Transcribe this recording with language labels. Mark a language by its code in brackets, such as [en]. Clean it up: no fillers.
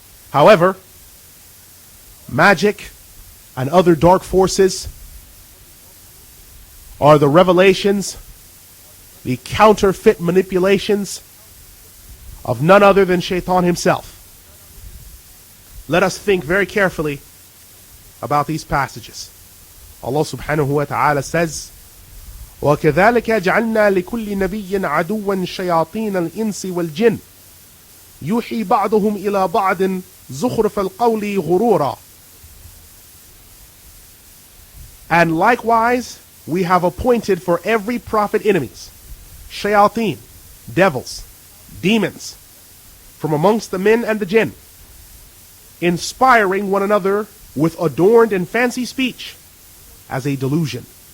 [en] However, magic and other dark forces are the revelations, the counterfeit manipulations of none other than Shaitan himself. Let us think very carefully about these passages. Allah subhanahu wa ta'ala says, [ar] وَكَذَلِكَ جَعَلْنَا لِكُلِّ نَبِيٍّ عَدُوًّا شَيَاطِينَ الْإِنسِ وَالْجِنِّ يُوحِي بَعْضُهُمْ إِلَى بَعْضٍ زُخْرُفَ الْقَوْلِ غُرُورًا. [en] And likewise, we have appointed for every prophet enemies, shayateen, devils, demons, from amongst the men and the jinn, inspiring one another with adorned and fancy speech as a delusion.